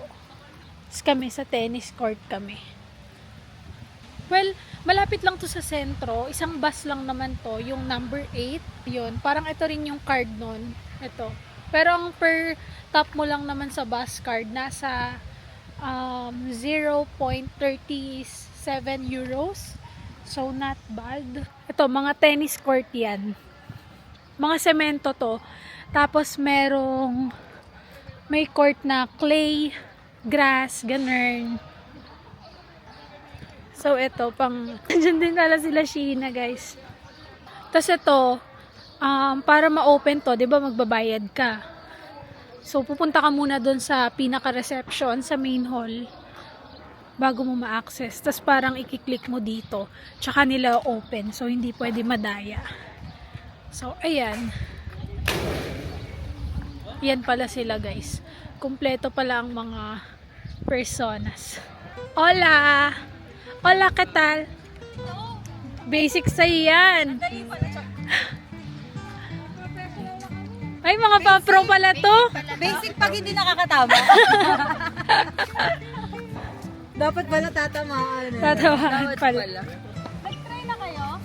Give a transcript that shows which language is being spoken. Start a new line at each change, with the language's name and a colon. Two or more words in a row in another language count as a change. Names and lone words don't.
Filipino: Tapos kami sa
English: tennis court
Filipino: kami. Well, malapit lang to sa sentro. Isang bus lang naman to. Yung number 8. Yun. Parang ito rin yung card nun. Ito. Pero ang per top mo lang naman sa
English: bus card,
Filipino: nasa 0.37 euros.
English: So, not bad.
Filipino: Ito, mga
English: tennis court
Filipino: yan. Mga semento to. Tapos, may court na clay, grass, ganun. So, ito, dyan din pala sila Sheena, guys. Tapos, ito, para ma-open to, 'di ba, magbabayad ka. So pupunta ka muna doon sa pinaka-reception sa
English: main hall
Filipino: bago mo ma-access. Tapos parang i-click mo dito, tsaka nila open. So hindi pwede madaya. So ayan. Yan pala sila, guys. Kumpleto pala ang mga personas.
Spanish: Hola! Hola, ¿qué tal?
Filipino: Basic sa yan. Ay, mga pa-pro pala to. Basic pag hindi nakakatama. Dapat pala tatamaan. Tatawahan pala. Nag-try na kayo?